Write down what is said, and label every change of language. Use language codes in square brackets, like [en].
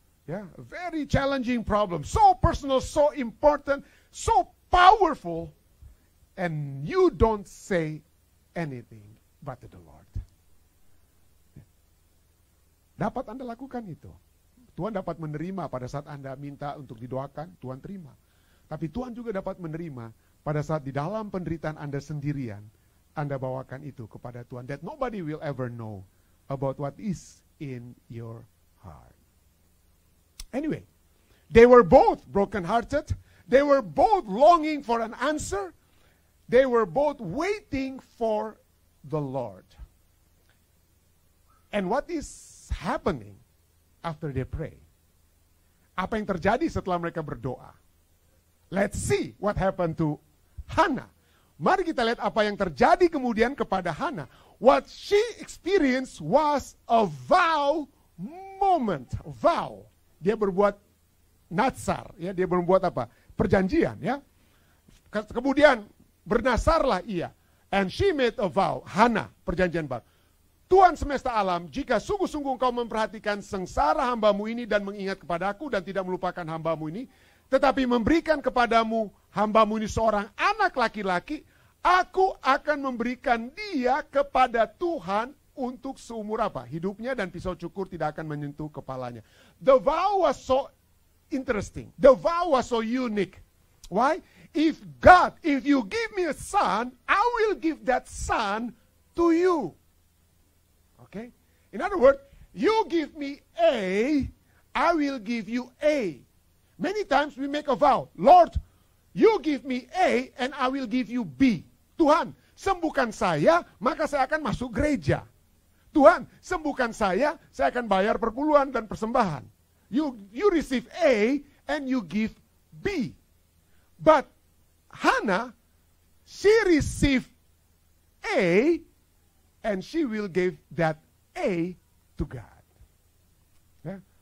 [en] Yeah, very challenging problem. So personal, so important, so powerful, and you don't say anything but to the Lord. [id] Dapat Anda lakukan itu. Tuhan dapat menerima pada saat Anda minta untuk didoakan, Tuhan terima. Tapi Tuhan juga dapat menerima pada saat di dalam penderitaan Anda sendirian, Anda bawakan itu kepada Tuhan. [en] That nobody will ever know about what is in your heart. Anyway, they were both brokenhearted. They were both longing for an answer. They were both waiting for the Lord. And what is happening after they pray? [id] Apa yang terjadi setelah mereka berdoa? [en] Let's see what happened to Hannah. [id] Mari kita lihat apa yang terjadi kemudian kepada Hannah. [en] What she experienced was a vow moment. Vow. [id] Dia berbuat natsar, ya, dia berbuat apa? Perjanjian, ya. Kemudian bernasarlah ia. [en] And she made a vow. Hannah, [id] perjanjian baru. Tuhan semesta alam, jika sungguh-sungguh engkau memperhatikan sengsara hambamu ini dan mengingat kepadaku dan tidak melupakan hambamu ini, tetapi memberikan kepadamu hambamu ini seorang anak laki-laki, aku akan memberikan dia kepada Tuhan untuk seumur apa? Hidupnya, dan pisau cukur tidak akan menyentuh kepalanya. [en] The vow was so interesting. The vow was so unique. Why? If you give me a son, I will give that son to you. Okay? In other words, you give me A, I will give you A. Many times we make a vow, Lord, you give me A and I will give you B. [id] Tuhan, sembuhkan saya, maka saya akan masuk gereja. Tuhan, sembuhkan saya akan bayar perpuluhan dan persembahan. [en] You receive A and you give B. But Hannah, she received A and she will give that A to God. Yeah?